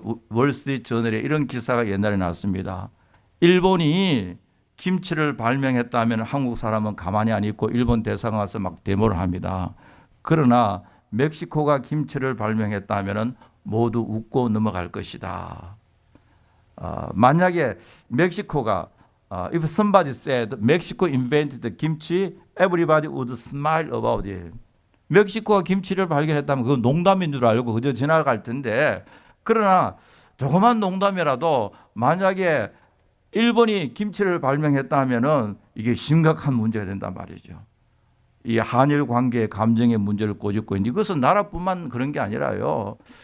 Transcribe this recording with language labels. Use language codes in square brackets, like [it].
[ko] 월스트리트 저널에 이런 기사가 옛날에 났습니다. 일본이 김치를 발명했다면 한국 사람은 가만히 안 있고 일본 대사가 와서 막 데모를 합니다. 그러나 멕시코가 김치를 발명했다면 모두 웃고 넘어갈 것이다. 만약에 멕시코가 [en] if somebody said Mexico invented kimchi, everybody would smile about it. [ko] 멕시코가 김치를 발견했다면 그건 농담인 줄 알고 그저 지나갈 텐데, 그러나 조그만 농담이라도 만약에 일본이 김치를 발명했다면은 이게 심각한 문제가 된단 말이죠. 이 한일 관계의 감정의 문제를 꼬집고 있는데, 이것은 나라뿐만 그런 게 아니라요.